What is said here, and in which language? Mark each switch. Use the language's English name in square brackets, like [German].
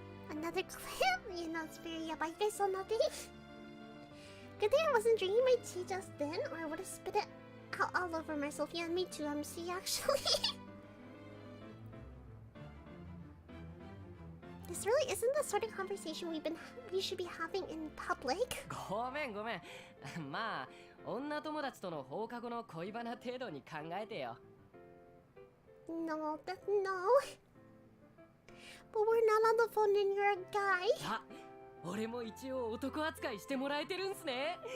[English] Another clip? You know, it's very yabai. You guys saw nothing? Good thing I wasn't drinking my tea just then, or I would have spit it all over myself. Yeah, me too, MC, actually. This really isn't the sort of conversation we should be having in public. [Japanese] ごめんごめん。まあ女友達との放課後の恋バナ程度に考えてよ。 [English] No. But we're not on the phone and you're a guy. [Japanese] あ、俺も一応男扱いしてもらえてるんすね。